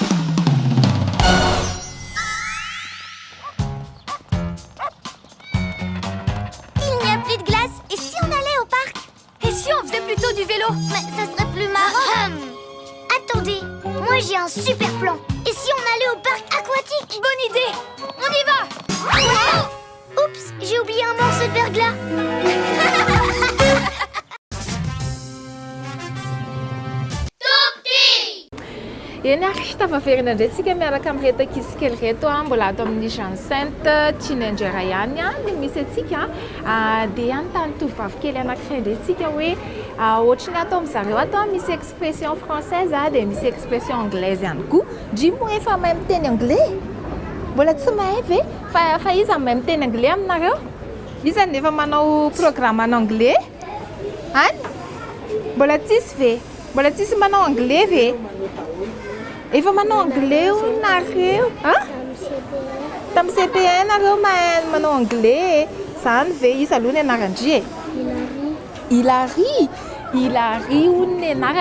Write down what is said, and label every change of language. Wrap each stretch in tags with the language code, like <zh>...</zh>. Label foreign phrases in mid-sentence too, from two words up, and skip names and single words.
<fr>Il n'y a plus de glace. Et si on allait au parc? Et si on faisait plutôt du vélo? Mais ça serait plus marrant. Attendez, moi j'ai un super plan. Et si on allait au parc aquatique? Bonne idée. On y va. Oups, j'ai oublié un morceau de verglas.</fr> <mg>Eny ary tafaverina indray tsika miaraka amin'reto ankizy kely reto mbola ato amin'ny Jean Sainte tiany anjera ihany no misy atsika dia anontany tovovavy kely anankiray indray tsika hoe ohatrany atao amin'ny zareo ato misy</mg> <fr>expression française</fr> <mg>dia misy</mg> <fr>expression anglaise</fr> <mg>ihany koa. Dimo efa mahay miteny anglais? Mbola tsy mahay ve? Fa iza mahay miteny anglais aminareo? Iza nefa manao</mg> <fr>programme en anglais?</fr> <mg>Any? Mbola tsisy ve? Mbola tsisy manao anglais ve? Efa manao anglais nareo? Tamin'ny CP1 nareo manao anglais. Zany ve izy aloha ny anarandry e? Hilary. Hilary hono ny anarana.</mg>